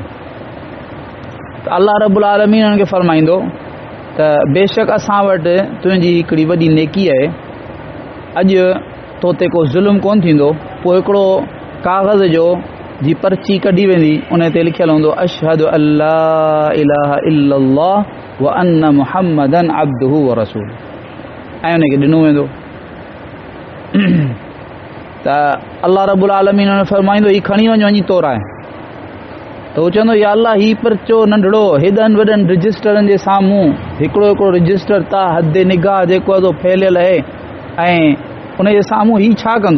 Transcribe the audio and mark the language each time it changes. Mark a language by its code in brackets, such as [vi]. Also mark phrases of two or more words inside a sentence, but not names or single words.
[sd] त अल्लाह रब्बुल आलमीन हुननि खे फरमाईंदो त बेशक असां वटि तुंहिंजी हिकिड़ी वॾी नेकी आहे, अॼु तो ते को ज़ुल्म कोन थींदो। पोइ हिकिड़ो काग़ज़ जो जी पर्ची कढी वेंदी, उन ते लिखियलु हूंदो [ar] أشهد أن لا إله إلا الله وأن محمدا عبده ورسوله [sd] ऐं उनखे ॾिनो वेंदो। त अल्लाह रब्बुल आलमीन हुन फरमाईंदो ही खणी वञी तोराए। त हू चवंदो या अल्लाह ही पर्चो नंढड़ो हेॾनि वॾनि रजिस्टरनि जे साम्हूं हिकिड़ो रजिस्टर ता हद निगाह जेको आहे फैलियल आहे ऐं उन जे साम्हूं ही छा कंदो?